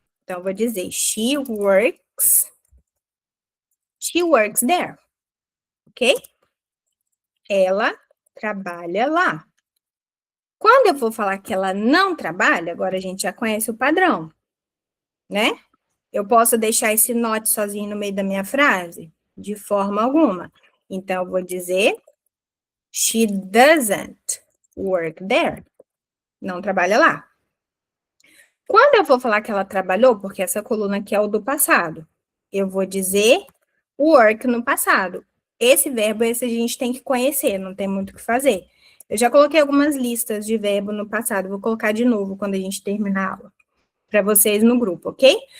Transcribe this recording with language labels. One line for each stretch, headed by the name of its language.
Portuguese: Então, eu vou dizer,
English: she works there.
Portuguese: Ok? Ela trabalha lá. Quando eu for falar que ela não trabalha, agora a gente já conhece o padrão, né? Eu posso deixar esse not sozinho no meio da minha frase? De forma alguma. Então, eu vou dizer,
English: she doesn't work there.
Portuguese: Não trabalha lá. Quando eu for falar que ela trabalhou, porque essa coluna aqui é o do passado, eu vou dizer work no passado. Esse verbo, esse a gente tem que conhecer, não tem muito o que fazer. Eu já coloquei algumas listas de verbo no passado, vou colocar de novo quando a gente terminar a aula, para vocês no grupo, ok?